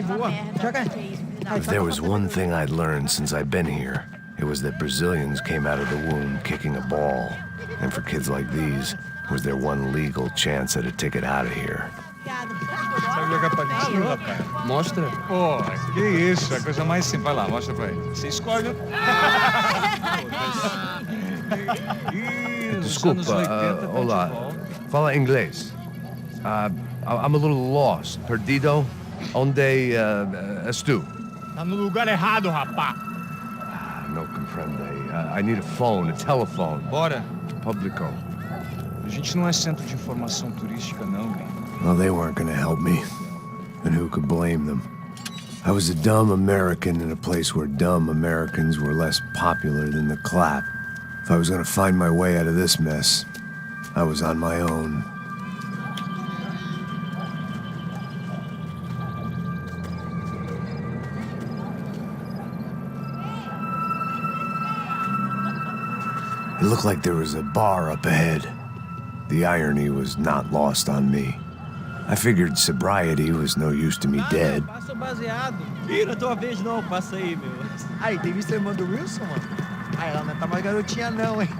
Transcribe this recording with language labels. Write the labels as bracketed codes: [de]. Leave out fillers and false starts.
[en] If there was one thing I'd learned since I'd been here, it was that Brazilians came out of the womb kicking a ball. And for kids like these, it was their one legal chance at a ticket out of here. [pt] Sabe jogar patinho, rapaz? Mostra. Pô, que isso, é a coisa mais simples. Vai lá, mostra pra ele. Você escolhe. Desculpa, olá. Fala inglês. [en] I'm a little lost. [pt] Perdido? Onde és tu? Tá no lugar errado, rapá. Não compreende. [en] I need a phone, a telephone. [pt] Bora. Publico. A gente não é centro de informação turística, não, gringo. [en] Well, they weren't gonna help me. And who could blame them? I was a dumb American in a place where dumb Americans were less popular than the clap. If I was gonna find my way out of this mess, I was on my own. It looked like there was a bar up ahead. The irony was not lost on me. I figured sobriety was no use to me dead. [pt] Passa o baseado. Ih, não é tua vez não, passa aí, meu. Aí, tem visto a irmã do Wilson, mano? Ah, ela não tá mais garotinha não, hein?